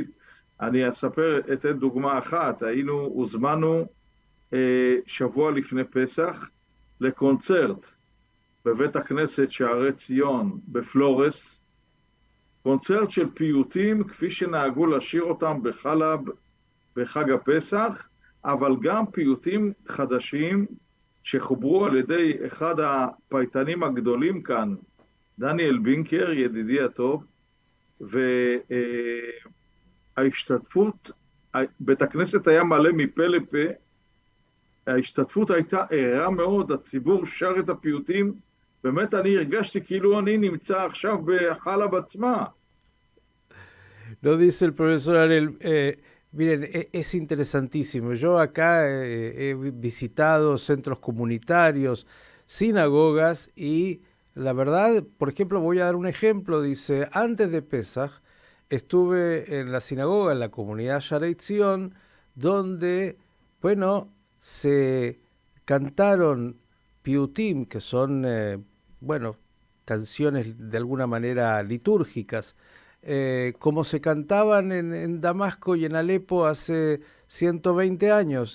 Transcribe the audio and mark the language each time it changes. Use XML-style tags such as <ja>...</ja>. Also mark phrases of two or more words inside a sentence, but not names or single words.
<he>אני אתן דוגמה אחת, הוזמנו שבוע לפני פסח לקונצרט בבית הכנסת שערי ציון בפלורס, קונצרט של פיוטים כפי שנהגו לשיר אותם בחלב בחג הפסח, אבל גם פיוטים חדשים שחוברו על ידי אחד הפייטנים הגדולים כאן, דניאל בינקר, ידידי הטוב, וההשתתפות, בית הכנסת היה מלא מפה לפה, ההשתתפות הייתה ערה מאוד, הציבור שר את הפיוטים, באמת אני הרגשתי כאילו אני נמצא עכשיו בחלב עצמה.</he> <es>Lo dice el profesor Arel. Miren, es interesantísimo. Yo acá he visitado centros comunitarios, sinagogas y la verdad, por ejemplo, voy a dar un ejemplo. Dice, antes de Pesaj estuve en la sinagoga, en la comunidad Sharei Tzion, donde, bueno, se cantaron piutim, que son, bueno, canciones de alguna manera litúrgicas, como se cantaban en Damasco y en Alepo hace 120 años.</es>